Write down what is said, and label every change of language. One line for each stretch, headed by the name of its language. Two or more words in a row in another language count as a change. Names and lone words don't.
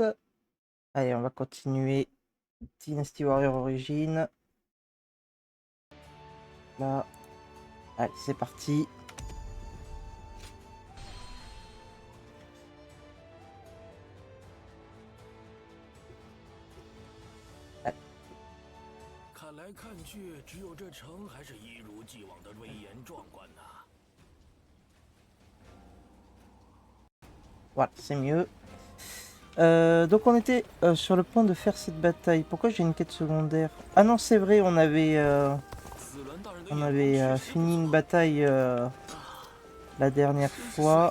French: Allez, on va continuer Dynasty Warrior Origins. Là. Allez, c'est parti. Allez.
Chinese: 看来看去，只有这城还是一如既往的威严壮观呐。
French: Voilà, c'est mieux. Donc on était sur le point de faire cette bataille. Pourquoi j'ai une quête secondaire? Ah non, c'est vrai, on avait fini une bataille la dernière fois.